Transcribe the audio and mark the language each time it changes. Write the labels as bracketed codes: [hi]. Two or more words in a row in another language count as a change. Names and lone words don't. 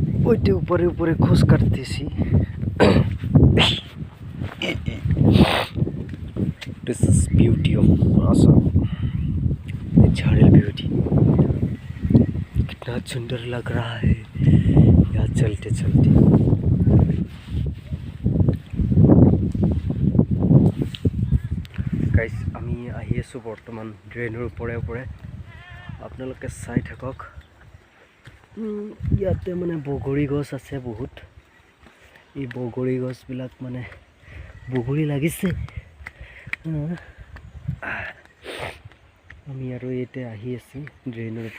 [bn] ওইটা উপরে উপরে খোঁজ কাটতেছি। [en] This is beauty of Assam. natural beauty. [hi] कितना सुंदर लग रहा है यहाँ चलते चलते। [as] गाइस আমি আহি আছো বৰ্তমান ড্ৰেইনৰ ওপৰে ওপৰে। আপোনালোকে চাই থাকক। ইয়াতে মানে বগৰী গছ আছে বহুত। এই বগৰী গছবিলাক মানে বগৰী লাগিছে। আমি আৰু ইয়াতে আহি আছি ড্ৰেইনৰ ওপৰে।